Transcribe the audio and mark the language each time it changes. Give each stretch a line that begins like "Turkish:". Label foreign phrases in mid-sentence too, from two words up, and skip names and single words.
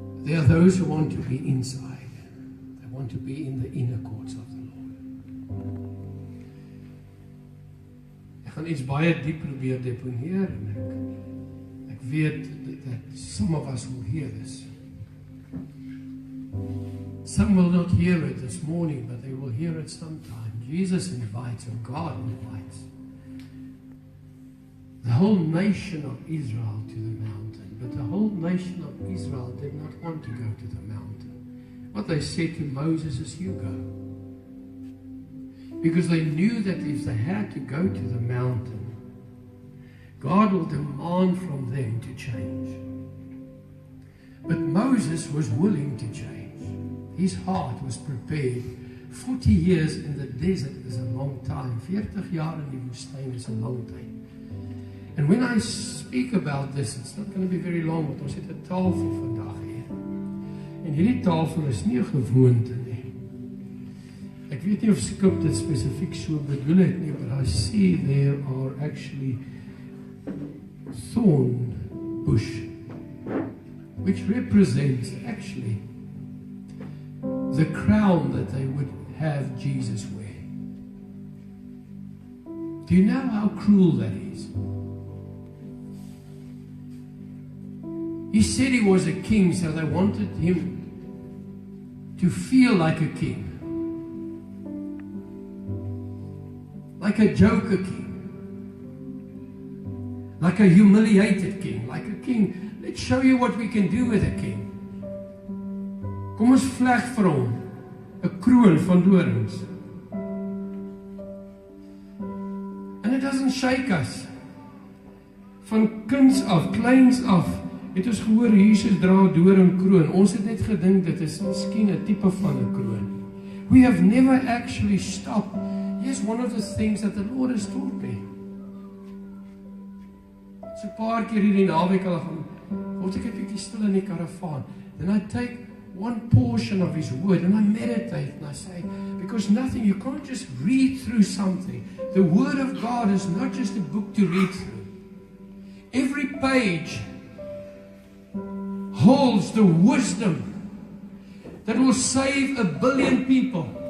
English: There are those who want to be inside. They want to be in the inner courts of the Lord.
Afrikaans: Ek gaan iets baie diep probeer deponeer en ek weet
English: that some of us will hear this. Some will not hear it this morning, but they will hear it sometime. Jesus invites, or God invites, the whole nation of Israel to the mountain. But the whole nation of Israel did not want to go to the mountain. What they said to Moses is, you go. Because they knew that if they had to go to the mountain, God will demand from them to change. But Moses was willing to change. His heart was prepared. 40 years in the desert is a long time.
Afrikaans: 40 jaar in die woestyn
English: is a long time. And when I speak about this, it's not going to be very long,
Afrikaans: want ons het 'n tafel vandag hier. En hierdie tafel is nie 'n gewoonte nie. Ek weet nie of Skip dit spesifiek so bedoel het nie,
English: but I see there are actually thorn bush, which represents actually the crown that they would have Jesus wear. Do you know how cruel that is? He said he was a king, so they wanted him to feel like a king. Like a joker king. Like a humiliated king. Like a king. Let's show you what we can do with a king.
Afrikaans: Kom ons vleg vir hom 'n kroon van dorings.
English: And it doesn't shake us.
Afrikaans: Van kinds af, kleins af, het ons gehoor Jesus dra 'n doringkroon. Ons het net gedink dit is miskien 'n tipe van 'n kroon.
English: We have never actually stopped. Here's one of the things that the Lord has taught me.
Afrikaans: So 'n paar keer hierdie naweek al gaan, word ek 'n bietjie stil in die karavaan.
English: Then I take one portion of His Word and I meditate and I say, because nothing, you can't just read through something. The Word of God is not just a book to read through. Every page holds the wisdom that will save 1 billion people.